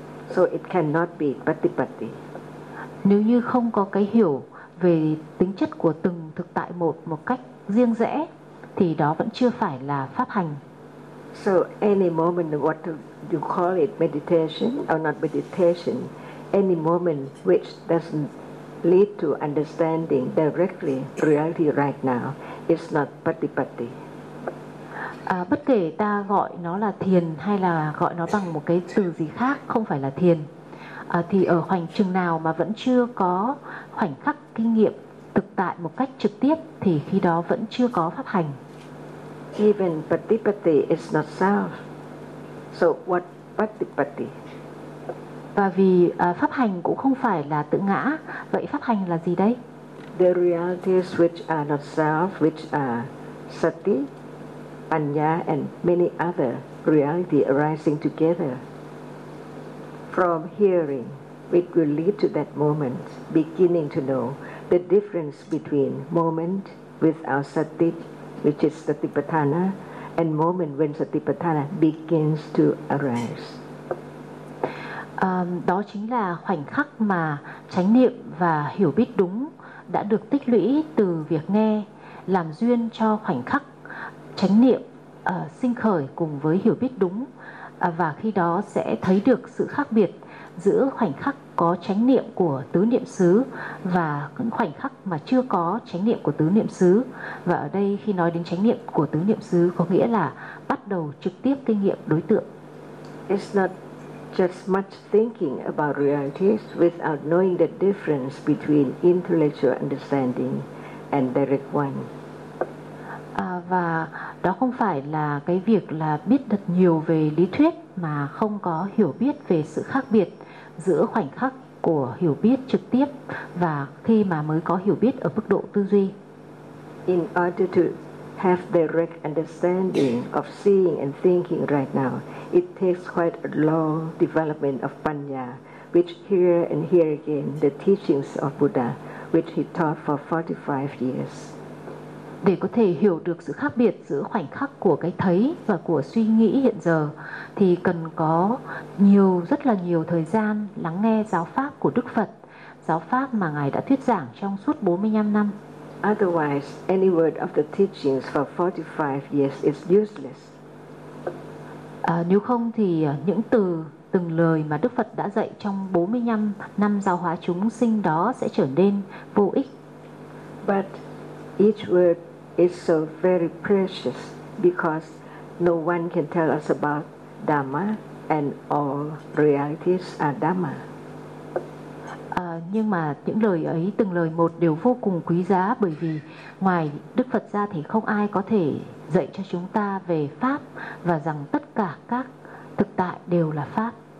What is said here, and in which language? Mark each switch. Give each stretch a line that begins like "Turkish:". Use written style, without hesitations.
English: So it cannot be patipatti.
Vietnamese: Nếu như không có cái hiểu về tính chất của từng thực tại một một cách riêng rẽ, thì đó vẫn chưa phải là pháp hành.
English: So any moment, what you call it, meditation or not meditation, any moment which doesn't lead to understanding directly reality right now, it's not patipatti.
Vietnamese: Bất kể ta gọi nó là thiền hay là gọi nó bằng một cái từ gì khác không phải là thiền, thì ở khoảnh chừng nào mà vẫn chưa có khoảnh khắc kinh nghiệm thực tại một cách trực tiếp thì khi đó vẫn chưa có pháp hành.
English: Even patipatti is not self. So what patipatti?
Vietnamese: Và vì pháp hành cũng không phải là tự ngã, vậy pháp hành là gì đây?
English: The realities which are not self, which are sati, panya and many other reality arising together from hearing, it will lead to that moment beginning to know the difference between moment without sati, which is satipatthana, and moment when satipatthana begins to arise.
Vietnamese: Đó chính là khoảnh khắc mà chánh niệm và hiểu biết đúng đã được tích lũy từ việc nghe, làm duyên cho khoảnh khắc chánh niệm sinh khởi cùng với hiểu biết đúng, và khi đó sẽ thấy được sự khác biệt giữa khoảnh khắc có chánh niệm của tứ niệm xứ và khoảnh khắc mà chưa có chánh niệm của tứ niệm xứ. Và ở đây khi nói đến chánh niệm của tứ niệm xứ có nghĩa là bắt đầu trực tiếp kinh nghiệm đối tượng.
English: It's not just much thinking about realities without knowing the difference between intellectual understanding and direct one.
Vietnamese: Và đó không phải là cái việc là biết thật nhiều về lý thuyết mà không có hiểu biết về sự khác biệt giữa khoảnh khắc của hiểu biết trực tiếp và khi mà mới có hiểu biết ở mức độ tư duy.
English: In order to have direct understanding of seeing and thinking right now, it takes quite a long development of panya, which here and here again the teachings of Buddha, which he taught for 45 years.
Vietnamese: Để có thể hiểu được sự khác biệt giữa khoảnh khắc của cái thấy và của suy nghĩ hiện giờ thì cần có nhiều, rất là nhiều thời gian lắng nghe giáo pháp của Đức Phật, giáo pháp mà Ngài đã thuyết giảng trong suốt 45 năm.
English: Otherwise, any word of the teachings for 45 years is useless.
Vietnamese: Nếu không thì những từng lời mà Đức Phật đã dạy trong 45 năm giáo hóa chúng sinh đó sẽ trở nên vô ích.
English: But each word is so very precious because no one can tell us about Dhamma and all realities are Dhamma.
Vietnamese: Nhưng mà những lời ấy, từng lời một đều vô cùng quý giá bởi vì ngoài Đức Phật ra thì không ai có thể dạy cho chúng ta về Pháp và rằng tất cả các thực tại đều là Pháp.